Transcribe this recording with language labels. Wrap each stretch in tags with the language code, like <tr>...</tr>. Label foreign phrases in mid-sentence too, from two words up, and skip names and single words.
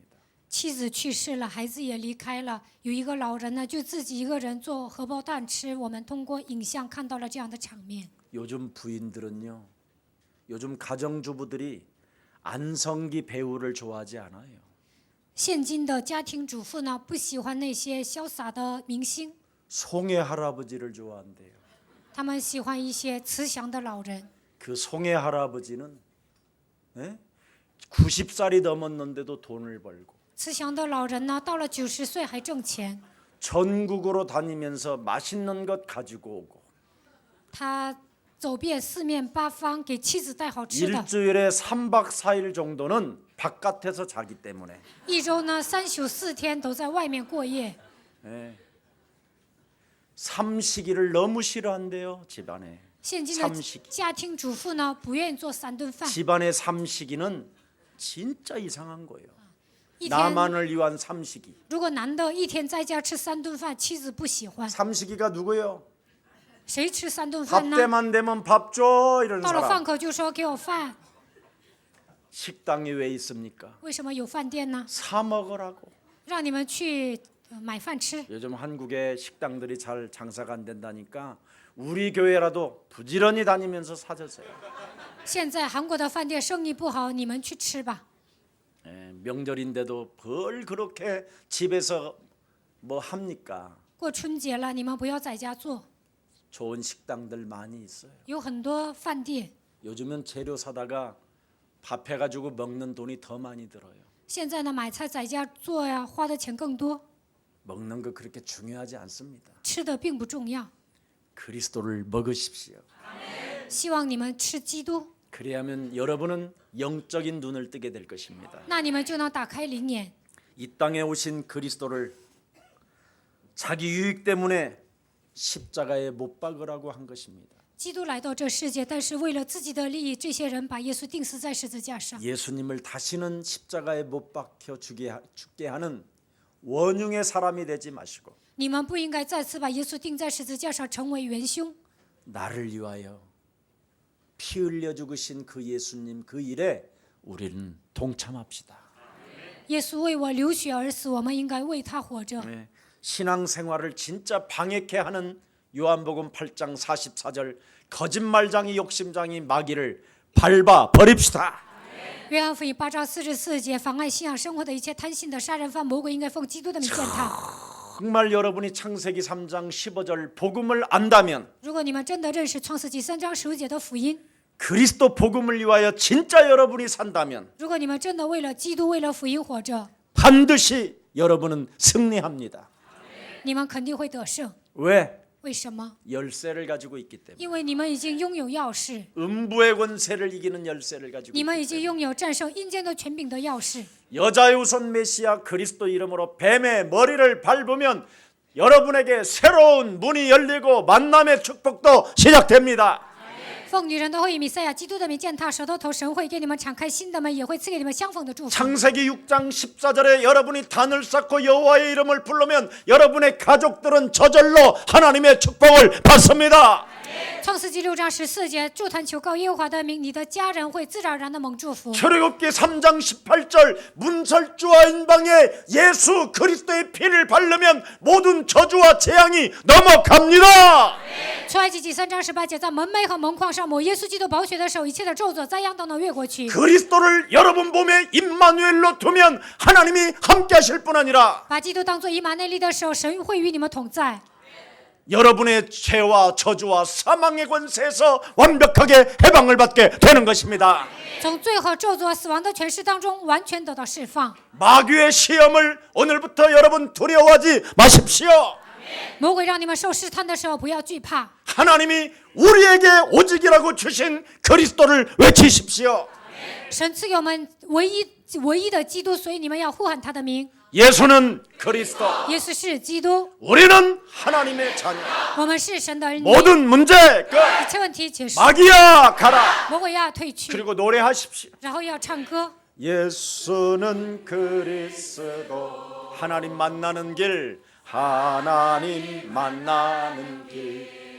<zh>妻子去世了，孩子也离开了，有一个老人呢，就自己一个人做荷包蛋吃。我们通过影像看到了这样的场面。</zh> <ko>요즘 부인들은요, 요즘 가정주부들이 안성기 배우를 좋아하지 않아요.</ko> <zh>现今的家庭主妇呢，不喜欢那些潇洒的明星，</zh> <ko>송해 할아버지를 좋아한대요.</ko> <zh>他们喜欢一些慈祥的老人。</zh> <ko>그 송해 할아버지는 90살이 넘었는데도 돈을 벌고</ko> <zh>慈祥的老人呢，到了90岁还挣钱。</zh> <ko>전국으로 다니면서 맛있는 것 가지고 오고</ko> <zh>他走遍四面八方，给妻子带好吃的。</zh> <ko>일주일에 3박 4일 정도는 바깥에서 자기 때문에</ko> <zh>一周呢，3宿4天都在外面过夜。</zh> <ko>삼식이를 너무 싫어한대요. 집안에</ko> <zh>现今的</zh> <ko>삼식</ko> <zh>家庭主妇呢，不愿意做3顿饭，</zh> <ko>집안의 삼식이는 진짜 이상한 거예요.</ko> <zh>一天</zh> <ko>나만을 위한 삼식이.</ko> <zh>如果男的一天在家吃3顿饭，妻子不喜欢，</zh> <ko>삼식이가 누구예요?</ko> <zh>谁吃3顿</zh> <ko>밥</ko> <zh>饭呢？</zh> <ko>때만 되면 밥 줘 이런</ko> <zh>到了饭</zh> <ko>사람.</ko> <zh>口就说给我饭，</zh> <ko>식당이 왜 있습니까?</ko> <zh>为什么有饭店呢？</zh> <ko>사 먹으라고.</ko> <zh>让你们去买饭吃。</zh> <ko>요즘 한국의 식당들이 잘 장사가 안 된다니까 우리 교회라도 부지런히 다니면서 사주세요.</ko> <zh>现在韩国的饭店生意不好，你们去吃吧。</zh> <ko>명절인데도 뭘 그렇게 집에서 뭐 합니까?</ko> <zh>过春节了，你们不要在家做，</zh> <ko>좋은 식당들 많이 있어요.</ko> <zh>有很多饭店。</zh> <ko>요즘은 재료 사다가 밥 해가지고 먹는 돈이 더 많이 들어요.</ko> <zh>现在呢，买菜在家做呀，花的钱更多，</zh> <ko>먹는 거 그렇게 중요하지 않습니다.</ko> <zh>吃的并不重要。</zh> <ko>그리스도를 먹으십시오.</ko> <zh>希望你们吃基督，</zh> <ko>그래야면 여러분은 영적인 눈을 뜨게 될 것입니다.</ko> <zh>那你们就能打开灵眼。</zh> <ko>이 땅에 오신 그리스도를 자기 유익 때문에 십자가에 못 박으라고 한 것입니다.</ko> <zh>基督来到这世界，但是为了自己的利益，这些人把耶稣钉死在十字架上。</zh> <ko>예수님을 다시는 십자가에 못 박혀 죽게 하는 원흉의 사람이 되지 마시고</ko> <zh>你们不应该再次把耶稣钉在十字架上，成为元凶。</zh> <ko>나를 위하여 피 흘려 죽으신 그 예수님 그 일에 우리는 동참합시다.</ko> <zh>耶稣为我流血而死，我们应该为他活着。</zh> <ko>네, 신앙생활을 진짜 방해케 하는 요한복음 8장 44절 거짓말장이 욕심장이 마귀를 밟아 버립시다.</ko> <zh>约翰福音8章44节，妨碍信仰生活的一切贪心的杀人犯魔鬼，应该奉基督的名践踏。</zh> <ko>정말 여러분이 창세기 3장 15절 복음을 안다면</ko> <zh>如果你们真的认识创世纪3章15节的福音，</zh> <ko>그리스도 복음을 위하여 진짜 여러분이 산다면</ko> <zh>如果你们真的为了基督、为了福音活着，</zh> <ko>반드시 여러분은 승리합니다.</ko> <zh>你们肯定会得胜。</zh> <ko>왜?</ko> <zh>为什么？</zh> <ko>열쇠를 가지고 있기 때문에.</ko> <zh>因为你们已经拥有钥匙，</zh> <ko>음부의 권세를 이기는 열쇠를 가지고</ko> <zh>你们</zh> <ko>있기</ko> <zh>已经拥有战胜阴间的权柄的钥匙。</zh> <ko>여자의 우선 메시아 그리스도 이름으로 뱀의 머리를 밟으면 여러분에게 새로운 문이 열리고 만남의 축복도 시작됩니다.</ko> <zh>奉女人的后裔弥赛亚基督的名践踏舌头头，神会给你们敞开新的门，也会赐给你们相逢的祝福。</zh> <ko>창세기 6장 14절에 여러분이 단을 쌓고 여호와의 이름을 부르면 여러분의 가족들은 저절로 하나님의 축복을 받습니다.</ko> <zh>创世纪6章14节，祝坛求告耶和华的名，你的家人会自然而然的蒙祝福。</zh> <ko>출애굽기 3장 18절 문설주와 인방에 예수 그리스도의 피를 바르면 모든 저주와 재앙이 넘어갑니다.</ko> <zh>出埃及记3章18节，在门楣和门框上抹耶稣基督宝血的手，一切的咒诅、灾殃都能越过去。</zh> <ko>그리스도를 여러분 몸에 임마누엘로 두면 하나님이 함께 하실 뿐 아니라</ko> <zh>把基督当作以马内利的手，神会与你们同在。</zh> <ko>여러분의 죄와 저주와 사망의 권세에서 완벽하게 해방을 받게 되는 것입니다.</ko> <zh>从罪和咒诅和死亡的权势当中完全得到释放。</zh> <ko>마귀의 시험을 오늘부터 여러분 두려워하지 마십시오.</ko> <zh>魔鬼让你们受试探的时候，不要惧怕。</zh> <ko>하나님이 우리에게 오직이라고 주신 그리스도를 외치십시오.</ko> <zh>神赐给我们唯一的基督，所以你们要呼喊他的名。</zh> <ko>예수는 그리스도.</ko> <zh>耶稣是基督，</zh> <ko>우리는 하나님의 자녀.</ko> <zh>我们是神的儿女。</zh> <ko>모든 문제 끝.</ko> <zh>一切问题解释，</zh> <ko>마귀야 가라.</ko> <zh>魔鬼要退去，</zh> <ko>그리고 노래하십시오.</ko> <zh>然后要唱歌。</zh> <ko>예수는 그리스도. 하나님 만나는 길. 하나님 만나는 길.</ko>